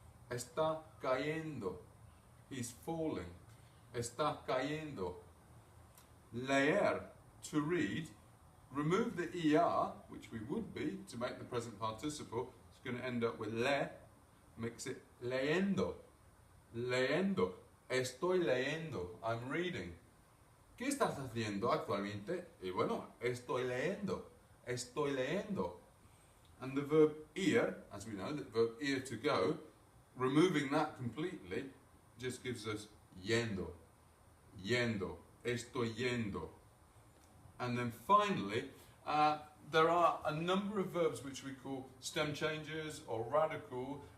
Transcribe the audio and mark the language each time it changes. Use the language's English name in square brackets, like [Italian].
[Spanish] Está cayendo. [English] He's falling. [Spanish] Está cayendo. Leer, [English] to read. Remove the ER, which we would be, to make the present participle. It's going to end up with le, makes it leyendo. [Spanish] Leyendo. Estoy leyendo. [English] I'm reading. [Spanish] ¿Qué estás haciendo actualmente? Y bueno, estoy leyendo. Estoy leyendo. [English] And the verb ir, as we know, the verb ir to go, removing that completely just gives us yendo. Yendo. [Spanish] Estoy yendo. [English] And then finally, there are a number of verbs which we call stem changes or radical.